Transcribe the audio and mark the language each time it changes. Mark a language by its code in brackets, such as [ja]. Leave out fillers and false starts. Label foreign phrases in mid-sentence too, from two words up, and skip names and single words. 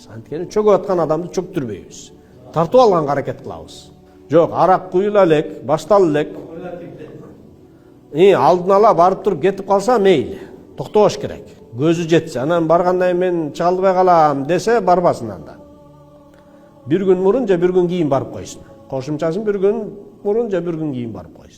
[ky] Анткени чөгүп аткан адамды чөктүрбөйбүз. Тартып алганга аракет кылабыз. Жок, арак куюла элек, баштала элек. Алдын ала барып туруп кетип калса мейли, токтош керек. Көзү жетсе, анан баргандай мен чыга албай калам десе, барбасын анда. Бир күн мурун, же бир күн кийин барып койсун. Кошумчасын бир күн мурун, же бир күн кийин барып койсун.